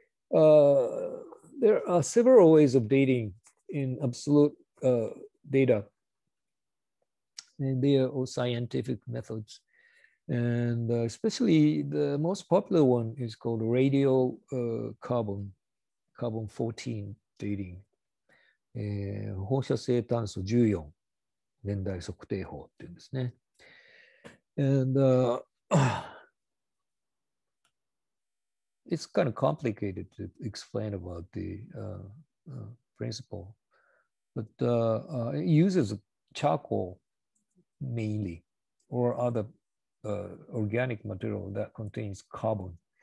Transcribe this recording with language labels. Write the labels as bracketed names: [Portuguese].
[English] There are several ways of dating in absolute data. And they are all scientific methods. And especially the most popular one is called radial carbon 14 dating. [Japanese] 放射性炭素14年代測定法っていうんですね。 [English] And it's kind of complicated to explain about the principle, but it uses charcoal mainly or other organic material that contains carbon.